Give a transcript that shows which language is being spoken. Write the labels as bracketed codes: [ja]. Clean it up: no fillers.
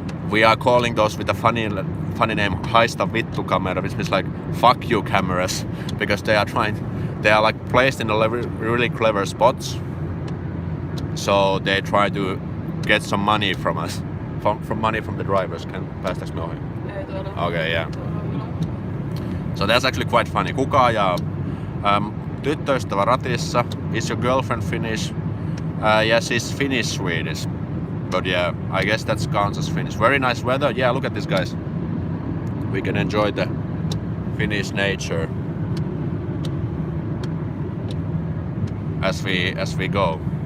[en] we are calling those with a funny name Haista Vittu camera, which means like fuck you cameras, because they are like placed in a really clever spots. So they try to get some money from us, from money from the drivers. [fi] Päästäänkö me ohi? Ei tuolla. [en] Okay, yeah. So that's actually quite funny. [fi] Kuka ajaa tyttöystävä ratissa? [en] Is your girlfriend Finnish? Yes, she's Finnish Swedish. But yeah, I guess that counts as Finnish. Very nice weather. Yeah, look at this, guys. We can enjoy the Finnish nature as we go.